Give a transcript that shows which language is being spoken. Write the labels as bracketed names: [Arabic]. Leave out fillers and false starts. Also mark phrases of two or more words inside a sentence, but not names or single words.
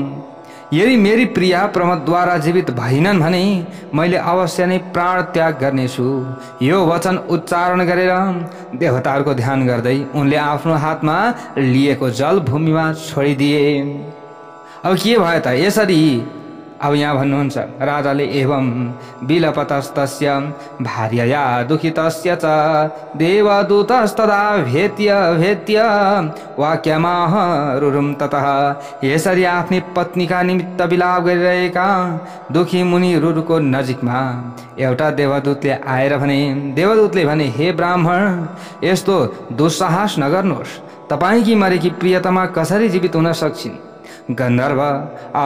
[Nepali] यदि मेरी प्रिया प्रमोदद्वारा जीवित भइनन् भने मैले अवश्य नै प्राण त्याग गर्नेछु। यो वचन उच्चारण गरेर देवताहरूको ध्यान गर्दै उनले आफ्नो हातमा लिएको जल भूमिमा छोडिदिए। अब के भयो त? यसरी अब यहाँ भन्नुहुन्छ, राजाले [Sanskrit] एवं विलपतस्तस्य भार्यया दुखितस्य च देवदूतस्तदा भेत्य वाक्यमाह रुरुम ततः। [Nepali] यसरी आफ्नी पत्नीका निमित्त विलाप गरिरहेका दुखी मुनि रुरुको नजिकमा एउटा देवदूतले आएर भने, देवदूतले भने, हे ब्राह्मण, यस्तो दुस्साहस नगर्नुहोस्। तपाईकी मरेकी प्रियतमा कसरी जीवित हुन सक्छिन्?